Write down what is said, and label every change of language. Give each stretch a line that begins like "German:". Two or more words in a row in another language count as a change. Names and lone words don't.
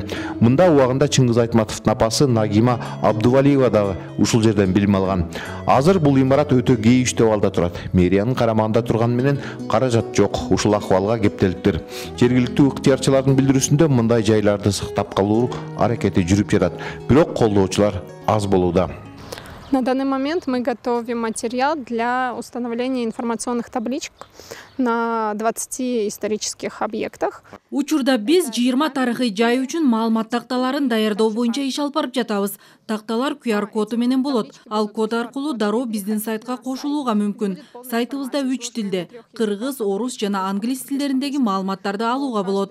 Kyrgyz: Мында убагында Чыңгыз Айтматовдун апасы Нагима Абдувалиева дагы ушул жерден билим алган. Азыр бул имарат өтө кейиштүү абалда турат. Мэриянын карамагында турган менен каражат жок. Ушул акыбалга кептелиптир. Жергиликтүү ыктыярчылардын билдирүүсүндө мындай жайларды сактап калуу аракети жүрүп жатат. Бирок колдоочулар аз болууда.
Russian: На данный момент мы готовим материал для установления информационных табличек на 20 исторических объектах.
Kyrgyz: Учурда биз 20 тарыхый жай үчүн маалымат такталарын даярдоо боюнча иш алып барып жатабыз. Такталар QR коду менен болот. Ал код аркылуу дароо биздин сайтка кошулууга мүмкүн. Сайтыбызда 3 тилде — кыргыз, орус жана англис тилдериндеги маалыматтарды алууга болот.